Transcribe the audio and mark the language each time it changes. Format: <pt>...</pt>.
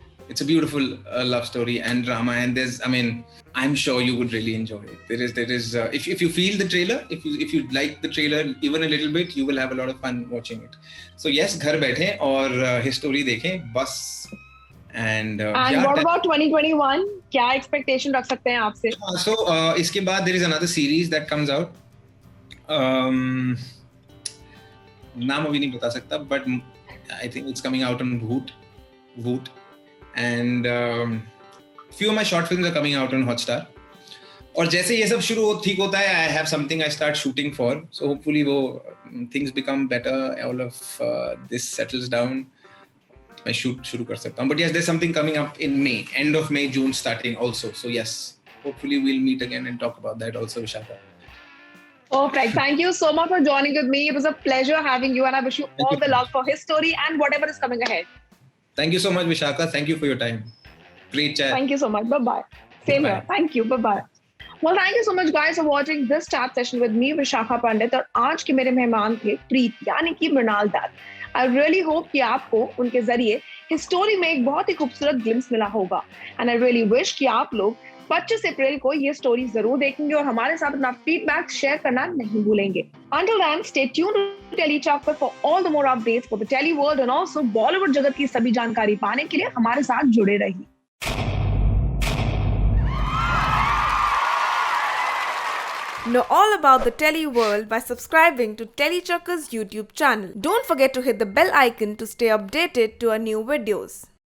<en>It's a beautiful love story and drama, and there's, I mean, I'm sure you would really enjoy it. There is if you feel the trailer, if you like the trailer even a little bit, you will have a lot of fun watching it. So yes,</en> <hi>घर बैठें और His Story देखें बस.</hi> <en>And what about 2021?</en> <hi>क्या expectation रख सकते हैं आपसे?</hi> <en>So</en> <hi>इसके बाद</hi> <en>there is another series that comes out.</en> <hi>नाम अभी नहीं बता सकता, but</hi> <en>I think it's coming out on Voot, and few of my short films are coming out on Hotstar.</en> <hi>और जैसे ये सब शुरू ठीक होता है,</hi> <en>I have something I start shooting for, so hopefully वो things become better, all of this settles down,</en> <hi>मैं shoot शुरू कर सकता हूँ.</hi> <en>But yes, there's something coming up in May, end of May, June starting also. So yes, hopefully we'll meet again and talk about that also, Vishaka. Perfect. Thank you so much for joining with me. It was a pleasure having you, and I wish you all the luck for His Story and whatever is coming ahead. Thank you so much, Vishaka. Thank you for your time. Great chat. Thank you so much. Bye-bye. Same here. Thank you. Bye-bye. Well, thank you so much, guys, for watching this chat session with me, Vishakha Pandit.</en> <hi>और आज के मेरे मेहमान थे प्रीत, यानी कि Mrinal Dutt.</hi> <en>I really hope</en> <hi>कि आपको उनके जरिए His Story में एक बहुत ही खूबसूरत ग्लिम्स मिला होगा.</hi> <en>And I really wish</en> <hi>कि आप लोग 25 अप्रैल को ये स्टोरी जरूर देखेंगे और हमारे साथ अपना फीडबैक शेयर करना नहीं भूलेंगे.</hi> <en>Until then, stay tuned to Telly Chakra for all the more updates for the Telly world and also Bollywood</en> <hi>जगत की सभी जानकारी पाने के लिए हमारे साथ जुड़े रहिए.</hi> <en>Know all about the Telly world by subscribing to Telly Chakra's YouTube channel. Don't forget to hit the bell icon to stay updated to our new videos.</en>